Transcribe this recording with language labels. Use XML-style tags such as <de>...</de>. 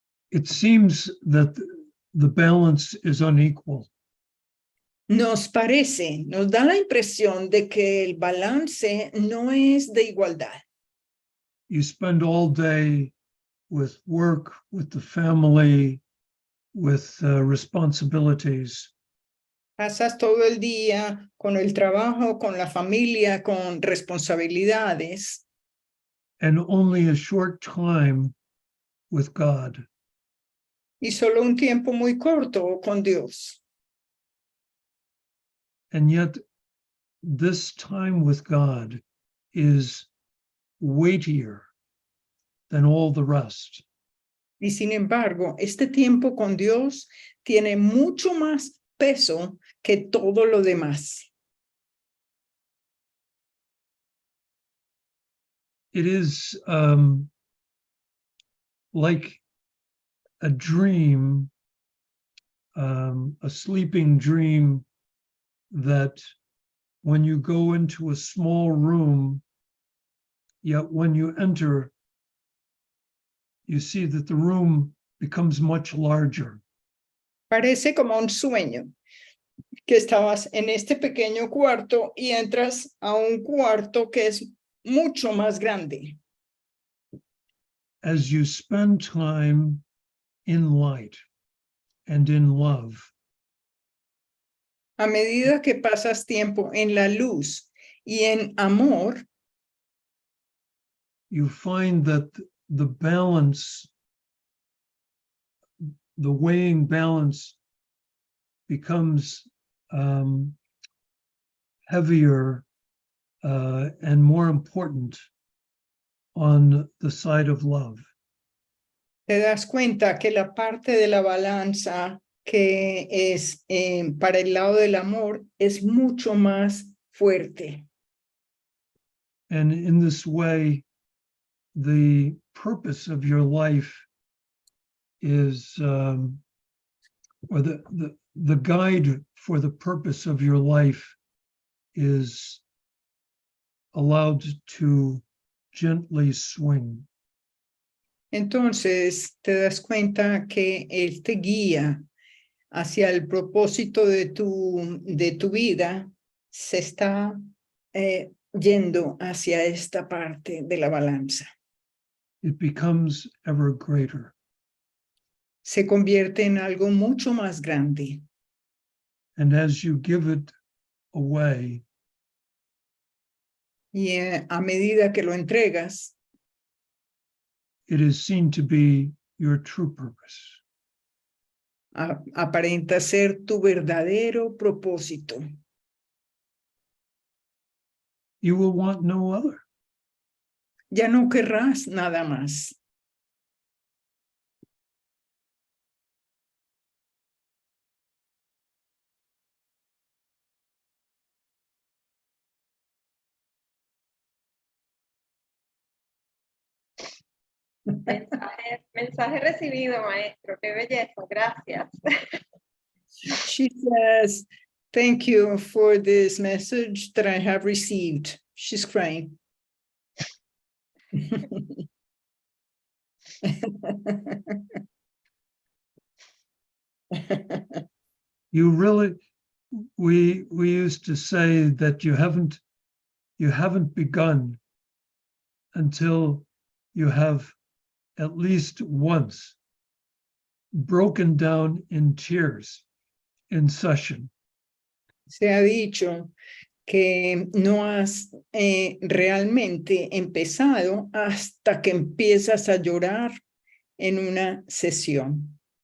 <en>It seems that the balance is unequal.</en> <es>Nos da la impresión de que el balance no es de igualdad.</es> <en>You spend all day with work, with the family, with responsibilities.</en> <es>Pasas todo el día con el trabajo, con la familia, con responsabilidades.</es> <en>And only a short time with God.</en> <es>Y solo un tiempo muy corto con Dios.</es> <en>And yet, this time with God is weightier than all the rest.</en> <es>Y sin embargo, este tiempo con Dios tiene mucho más peso que todo lo demás.</es> <en>It is like a dream, a sleeping dream, that when you go into a small room, yet when you enter, you see that the room becomes much larger.</en> <es>Parece como un sueño, que estabas en este pequeño cuarto y entras a un cuarto que es mucho más grande.</es> <en>As you spend time in light and in love,</en> <es>A medida que pasas tiempo en la luz y en amor,</es> <en>you find that the balance, the weighing balance, becomes heavier and more important on the side of love.</en> <es>te das cuenta que la parte de la balanza que es para el lado del amor es mucho más fuerte.</es> <en>And in this way, the purpose of your life is, or the guide for the purpose of your life is allowed to gently swing.</en> <es>Entonces te das cuenta que Él te guía hacia el propósito de tu vida, se está yendo hacia esta parte de la balanza.</es> <en>It becomes ever greater.</en> <es>Se convierte en algo mucho más grande.</es> <en>And as you give it away,</en> <es>Y a medida que lo entregas,</es> <en>it is seen to be your true purpose.</en> <es>Aparenta ser tu verdadero propósito.</es> <en>You will want no other.</en> <es>Ya no querrás nada más. Mensaje recibido, maestro. Qué belleza. Gracias.</es> <en>She says, thank you for this message that I have received. She's crying. You really, we used to say that you haven't begun until you have at least once broken down in tears in session.</en> <es>Se ha dicho que no has realmente empezado hasta que empiezas a llorar en una sesión.</es>